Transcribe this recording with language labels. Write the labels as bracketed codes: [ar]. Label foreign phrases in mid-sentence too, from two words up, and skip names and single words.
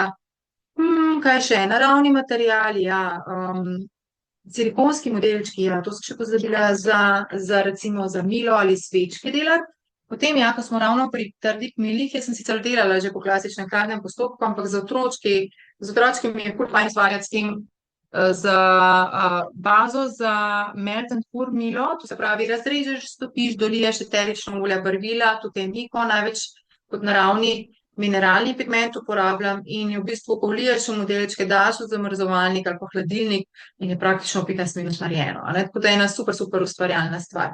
[sl] Kaj še, naravni materiali, ja, silikonski modelčki, ja, to sem še pozabila za recimo za milo ali svečke delati. Potem, ja, ko smo ravno pri trdih milih, jaz sem sicer delala že po klasičnem hladnem postopku, ampak z otročki mi je ful fajn ustvarjati s tem, z bazo za [en] melt and pour [sl] milo, to se pravi, razrežeš, stopiš, doliješ eterično olje, barvila, tukaj je miko, največ kot naravni mineralni pigment uporabljam in v bistvu vliješ v modelčke, daš v zamrzovalnik ali pa hladilnik in je praktično 15 minut narejeno, tako da je ena super, super ustvarjalna stvar.